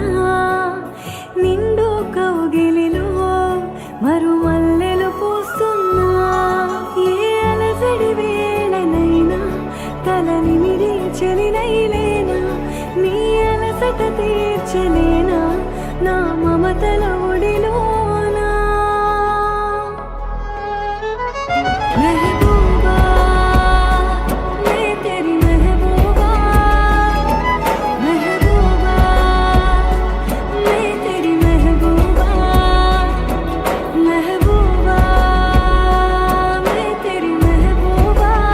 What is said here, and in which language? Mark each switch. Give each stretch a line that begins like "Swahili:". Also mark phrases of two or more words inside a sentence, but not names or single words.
Telugu: నిండు కౌగిలిలో మరుమల్లెలు పూస్తున్నా ఏ అలసడి వేళనైనా తలనిమిడి చెలినైలేనా నీ అలసట తీర్చలేనా నా మమతల ఒడిలోనా
Hindi: మెహబూబా मैं तेरी महबूबा महबूबा मैं तेरी महबूबा महबूबा मैं तेरी महबूबा